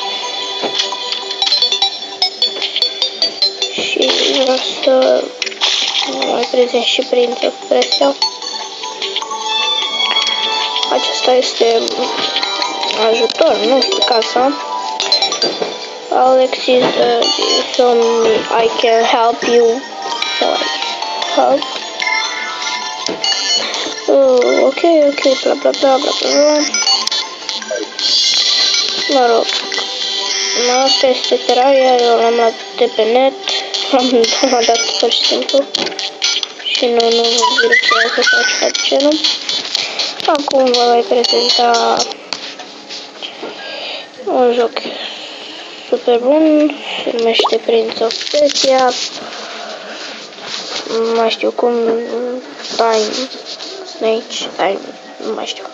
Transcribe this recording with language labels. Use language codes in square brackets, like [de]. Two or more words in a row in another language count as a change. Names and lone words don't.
[ro] Și vreau să mai prezint și Prince of Persia. Acesta este ajutor, nu știu, casa. [en] Alex is show me I can help you. Help. Ok, bla bla bla bla bla. [ro] Mă rog. Asta este Terraria, eu l-am luat de pe net. L-am dat pur și simplu. Și nu virusează sau ceva de genul. Acum vă voi prezenta un joc super bun, se numește Prince of Persia, nu mai știu cum, Time, nu mai știu.